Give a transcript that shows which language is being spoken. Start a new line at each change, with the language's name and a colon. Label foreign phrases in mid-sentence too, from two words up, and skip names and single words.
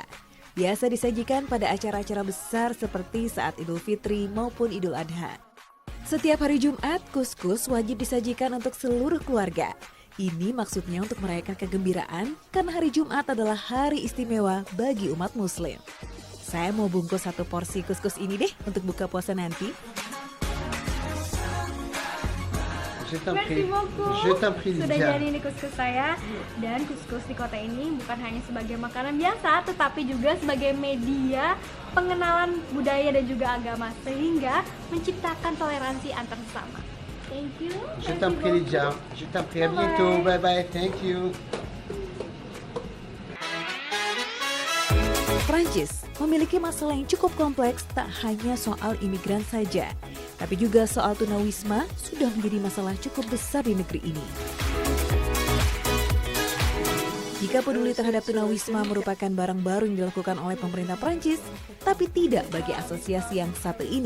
Indonesian: Biasa disajikan pada acara-acara besar seperti saat Idul Fitri maupun Idul Adha. Setiap hari Jumat, kuskus wajib disajikan untuk seluruh keluarga. Ini maksudnya untuk merayakan kegembiraan karena hari Jumat adalah hari istimewa bagi umat Muslim. Saya mau bungkus 1 porsi kuskus ini deh untuk buka puasa nanti.
French: Merci beaucoup. Je t'en prie,
Indonesian: Sudah Lydia. jadi ini kuskus saya. Dan kuskus di kota ini bukan hanya sebagai makanan biasa, tetapi juga sebagai media pengenalan budaya dan juga agama, sehingga menciptakan toleransi antar sesama.
English: Thank you.
French: Je t'en prie, Lydia. Je t'en prie, à bientôt.
English: Bye bye, thank you.
Indonesian: Prancis memiliki masalah yang cukup kompleks, tak hanya soal imigran saja, tapi juga soal tunawisma sudah menjadi masalah cukup besar di negeri ini. Jika peduli terhadap tunawisma merupakan barang baru yang dilakukan oleh pemerintah Prancis, tapi tidak bagi asosiasi yang satu ini.